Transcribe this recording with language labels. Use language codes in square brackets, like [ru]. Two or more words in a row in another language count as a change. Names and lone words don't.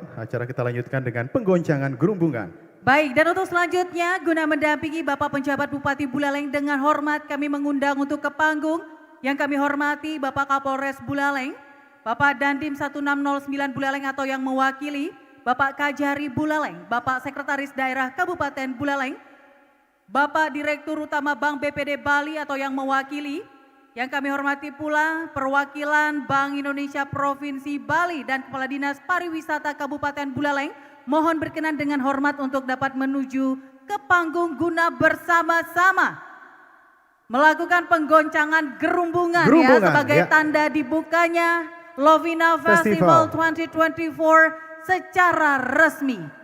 [id] Acara kita lanjutkan dengan penggoncangan gerumbungan. Baik, dan untuk selanjutnya guna mendampingi Bapak Penjabat Bupati Buleleng dengan hormat kami mengundang untuk ke panggung yang kami hormati Bapak Kapolres Buleleng, Bapak Dandim 1609 Buleleng atau yang mewakili, Bapak Kajari Buleleng, Bapak Sekretaris Daerah Kabupaten Buleleng, Bapak Direktur Utama Bank BPD Bali atau yang mewakili, yang kami hormati pula perwakilan Bank Indonesia Provinsi Bali dan Kepala Dinas Pariwisata Kabupaten Buleleng. Mohon berkenan dengan hormat untuk dapat menuju ke panggung guna bersama-sama melakukan penggoncangan gerumbungan ya sebagai tanda dibukanya Lovina Festival 2024 secara resmi.